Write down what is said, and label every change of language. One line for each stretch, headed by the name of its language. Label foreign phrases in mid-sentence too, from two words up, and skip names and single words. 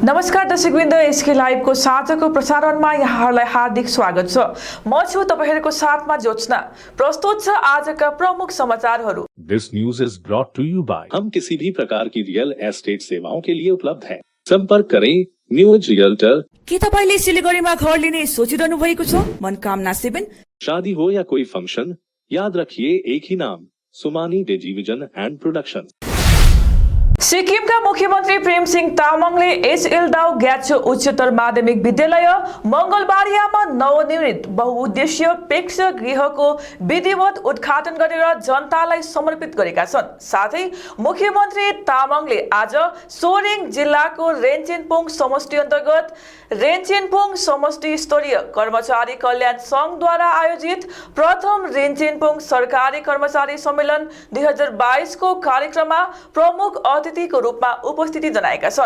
Nepali: नमस्कार दर्शकवृन्द, एसके लाइभको साँझको प्रसारणमा यहाँहरूलाई हार्दिक स्वागत छ। म छु तपाईहरुको साथमा ज्योत्सना। प्रस्तुत छ आजका प्रमुख समाचारहरू।
English: This news is brought to you by
Hindi: हम किसी भी प्रकार की
English: real estate
Hindi: सेवाओं के लिए उपलब्ध हैं। संपर्क करें न्यूज रियल्टर।
Nepali: के तपाईले सिलिगुडीमा घर लिने सोचिरहनु भएको छ? मनोकामना 7।
Hindi: शादी हो या कोई फंक्शन, याद रखिए एक ही नाम, सुमानी टेलिभिजन एंड प्रोडक्शन।
Nepali: सिक्किमका मुख्यमन्त्री प्रेमसिंह तामाङले एसएल दाउ ग्याछो उच्चतर माध्यमिक विद्यालय मंगलबारियामा नवनिर्मित बहुउद्देश्य प्रेक्षागृहको विधिवत उद्घाटन गरेर जनतालाई समर्पित गरेका छन्। साथै मुख्यमन्त्री तामाङले आज सोरेङ जिल्लाको रेन्चेनपोङ समष्टि अन्तर्गत रेन्चेनपोङ समष्टि स्तरीय कर्मचारी कल्याण संघद्वारा आयोजित प्रथम रेन्चेनपोङ सरकारी कर्मचारी सम्मेलन 2022 को कार्यक्रममा प्रमुख अतिथिको रूपमा उपस्थिति जनाएका छन्।